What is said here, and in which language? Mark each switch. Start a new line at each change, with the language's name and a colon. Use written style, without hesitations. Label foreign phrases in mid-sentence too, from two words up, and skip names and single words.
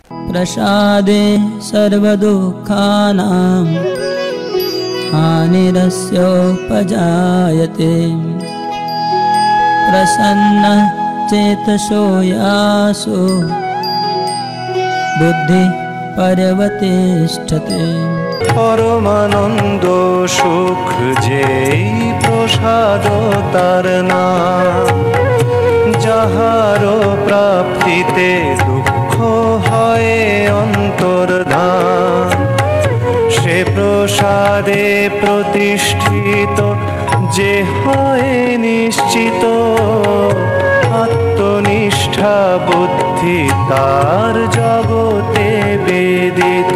Sanskrit: प्रसादे सर्वदुःखानां हानिरस्योपजायते प्रसन्नः चेतसो यासु बुद्धि पर्यवतिष्ठते।
Bangla: পরমানন্দ সুখ যেই প্রসাদ তার নাম যাহারো প্রাপ্তিতে দুঃখ হয় অন্তর্ধান সে প্রসাদে প্রতিষ্ঠিত যে হয় নিশ্চিত আত্মনিষ্ঠা বুদ্ধি তার জগতে বেদিত।